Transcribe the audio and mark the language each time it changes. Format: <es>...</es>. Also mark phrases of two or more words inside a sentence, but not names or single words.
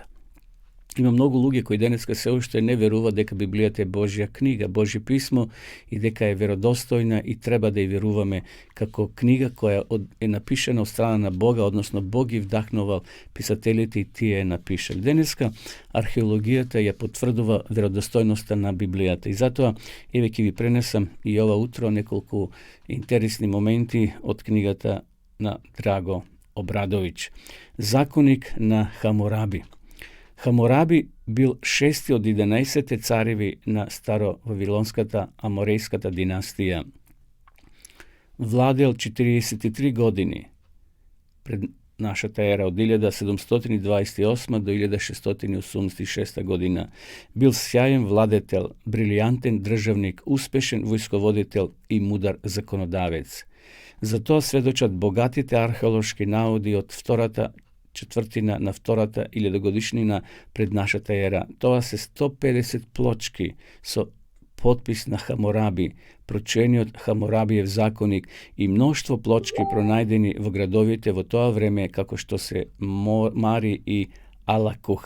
<mk>Има многу луѓе кои денеска се уште не веруваат дека Библијата е Божја книга, Божје писмо и дека е веродостојна и треба да ја веруваме како книга која е напишана од страна на Бога, односно Бог ги вдахнувал писателите и тие ја напишали. Денеска археологијата ја потврдува веродостојноста на Библијата и затоа еве ќе ви пренесам и ова утро неколку интересни моменти од книгата на Драго Obradović. Zakonik na Hammurabi. Hammurabi bil 6. od 11. carevi na staro-vavilonskata amorejskata dinastija. Vladel 43 godini pred našата ера od 1728 do 1686 godina. Bil sjajan vladatelj, briljanten državnik, uspešen vojskovoditelj i mudar zakonodavec. За тоа сведочат богатите археолошки наоди од втората четвртина на втората илјадогодишнина пред нашата ера. Тоа се 150 плочки со потпис на Хамураби, прочениот Хамурабиев законик и мноштво плочки пронајдени во градовите во тоа време, како што се Мари и Алакух.</mk>